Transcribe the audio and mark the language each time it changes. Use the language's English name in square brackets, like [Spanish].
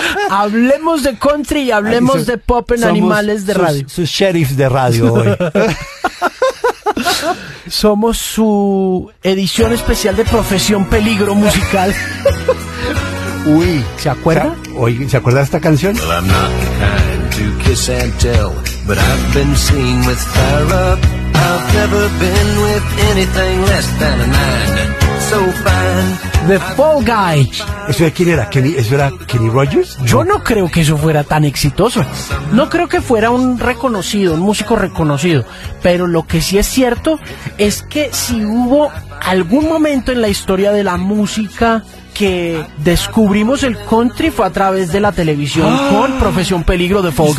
[Spanish] Hablemos de country y hablemos de pop en Animales de Radio. Sus sheriffs de radio hoy. Somos su edición especial de Profesión Peligro Musical. Uy, ¿se acuerda? Oye, ¿se acuerda de esta canción? [English] Well, I'm not kind to kiss and tell, but I've been seen with fire up. I've never been with anything less than a nine. So fine. The Fall Guy. [Spanish] ¿Eso de quién era? ¿Eso era Kenny Rogers? Yo no creo que eso fuera tan exitoso. No creo que fuera un músico reconocido. Pero lo que sí es cierto es que si hubo algún momento en la historia de la música que descubrimos el country fue a través de la televisión con Profesión Peligro de Fall Guy.